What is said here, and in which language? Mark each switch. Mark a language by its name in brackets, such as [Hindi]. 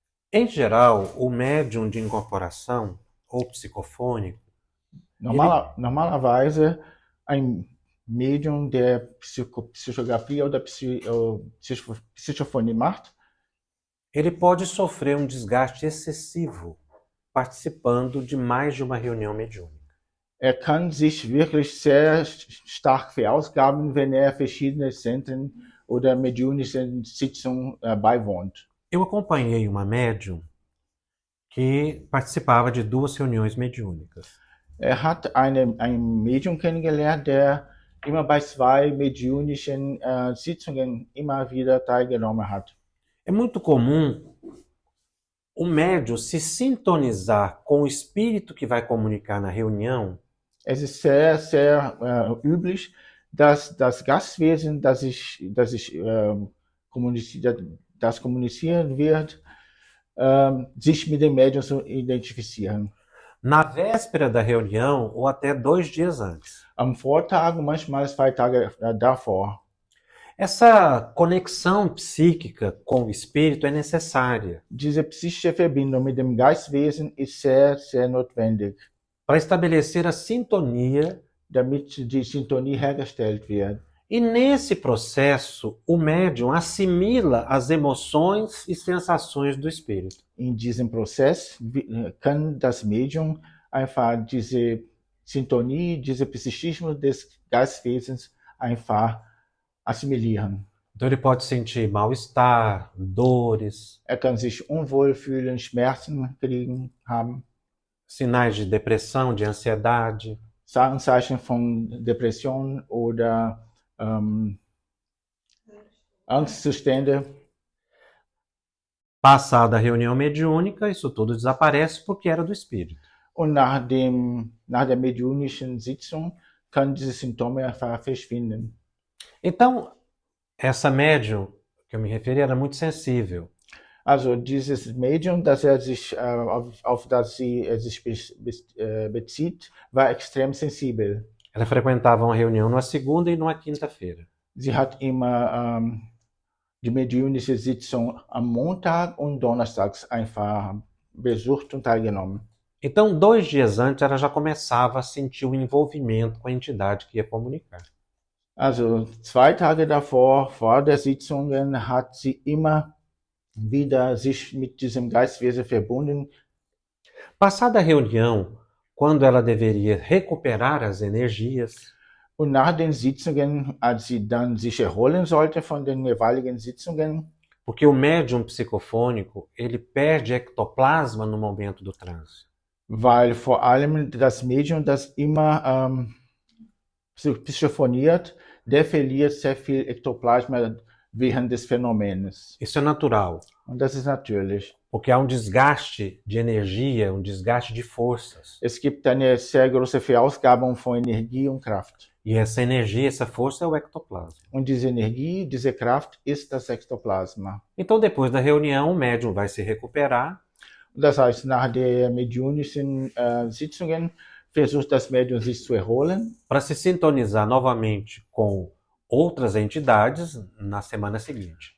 [Portuguese] em geral, o médium de incorporação ou psicofônico, [German] Normalerweise ein Medium, der Psychografie oder Psychophonie macht, [Portuguese] ele pode sofrer um desgaste excessivo participando de mais de uma reunião mediúnica. [German] kann sich wirklich sehr stark verausgaben, wenn verschiedene Zentren oder mediunischen Sitzungen beiwohnt. [Portuguese] Eu acompanhei uma médium que participava de 2 reuniões mediúnicas. [German] Hat ein Medium kennengelernt, der immer bei 2 mediunischen Sitzungen immer wieder teilgenommen hat. [Portuguese] É muito comum o médium se sintonizar com o espírito que vai comunicar na reunião. [German] Es ist sehr, sehr üblich, dass das Gastwesen, das kommunizieren wird, sich mit dem Medium zu identifizieren. [Portuguese] Na véspera da reunião ou até 2 dias antes. [German] Am Vortag, manchmal 2 Tage davor. [Portuguese] Essa conexão psíquica com o espírito é necessária [German] Diese psychische Verbindung mit dem Geistwesen ist sehr, sehr notwendig, [Portuguese] para estabelecer a sintonia, [German] damit die Sintonie hergestellt wird. [Portuguese] e nesse processo o médium assimila as emoções e sensações do espírito. [German] In diesem Prozess kann das Medium einfach diese Sintonie, diese Psychismus des Geistwesens einfach assimilieren. [Portuguese] Então ele pode sentir mal-estar, dores, [German] Kann sich unwohl fühlen, Schmerzen haben, [Portuguese] sinais de depressão, de ansiedade. [German] Anzeichen von Depression oder Angstzustände. [Portuguese] Passada a reunião mediúnica, isso tudo desaparece porque era do espírito. [German] Und nach der mediunischen Sitzung kann diese Symptome einfach verschwinden. [Portuguese] Então, essa médium que eu me referi era muito sensível. [German] Also dieses Medium, auf das sie sich bezieht, war extrem sensibel. [Portuguese] Ela frequentava uma reunião numa segunda e numa quinta-feira. [German] Sie hat immer die mediunische Sitzung am Montag und Donnerstags einfach besucht und teilgenommen. [Portuguese] Então, 2 dias antes, ela já começava a sentir o envolvimento com a entidade que ia comunicar. [German] Also 2 Tage davor, vor der Sitzungen, hat sie immer wieder sich mit diesem Geistwesen verbunden. [Portuguese] Passada a reunião, quando ela deveria recuperar as energias, [German] Und nach den Sitzungen, als sie dann sich erholen sollte von den jeweiligen Sitzungen, [Portuguese] porque o médium psicofônico, ele perde ectoplasma no momento do transe. [German] weil vor allem das Medium, das immer psychophoniert, der verliert sehr viel Ektoplasma während des Phänomens. [Portuguese] Isso é natural, [German] Und das ist natürlich. [Portuguese] porque há um desgaste de energia, um desgaste de forças. [German] Es gibt eine sehr große Verausgabung von Energie und Kraft. [Portuguese] E essa energia, essa força é o ectoplasma. [German] Und diese Energie, diese Kraft ist das Ektoplasma. [Portuguese] Então, depois da reunião, o médium vai se recuperar. [German] Das heißt, nach der mediunischen Sitzungen versucht das Medium sich zu erholen, [Portuguese] para se sintonizar novamente com outras entidades na semana seguinte.